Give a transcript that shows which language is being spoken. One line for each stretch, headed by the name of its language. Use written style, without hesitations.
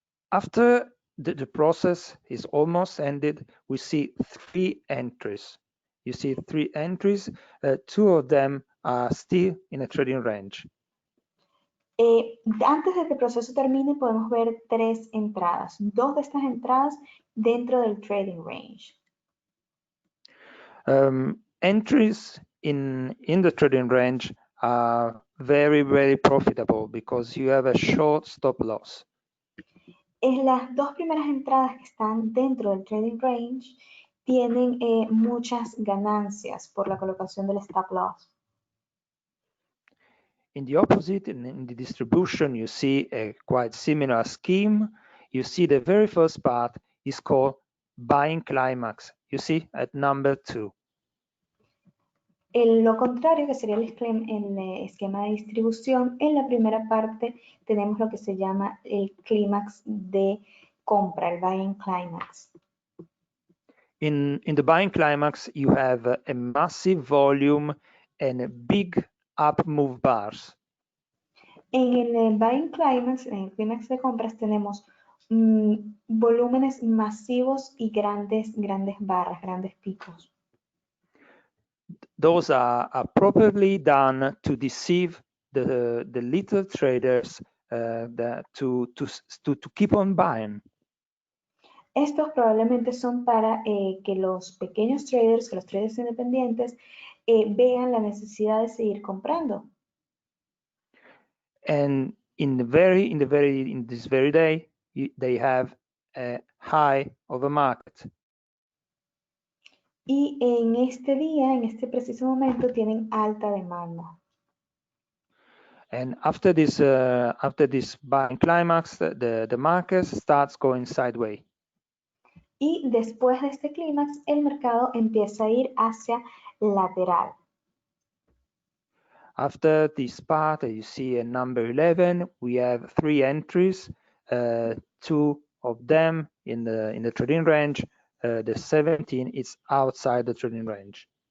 English: After the process is almost ended, we see 3 entries. You see 3 entries, 2 of them are still in a trading range.
Spanish: Antes de que el proceso termine, podemos ver 3 entradas. 2 de estas entradas dentro del trading range.
English: Entries in the trading range are very, very profitable because you have a short stop loss.
Spanish: Las 2 primeras entradas que están dentro del trading range tienen muchas ganancias por la colocación del stop loss.
English: In the opposite, in the distribution, you see a quite similar scheme. You see the very first part is called buying climax. You see at number 2.
Spanish: Lo contrario, que sería el esquema de distribución, en la primera parte tenemos lo que se llama el clímax de compra, el buying climax.
English: In the buying climax, you have a massive volume and a big up move bars.
Spanish: En el buying climax, en el clímax de compras, tenemos volúmenes masivos y grandes barras, grandes picos.
English: Those are probably done to deceive the little traders to keep on buying.
Spanish: Estos probablemente son para que los pequeños traders, que los traders independientes, vean la necesidad de seguir comprando.
English: And in this very day, they have a high of a market.
Spanish: Y en este día, en este preciso momento, tienen alta demanda.
English: And after this buying climax, the market starts going sideways.
Spanish: Y después de este clímax, el mercado empieza a ir hacia lateral.
English: After this part, you see in number 11, we have 3 entries, 2 of them in the trading range. The 17 is outside the trading range.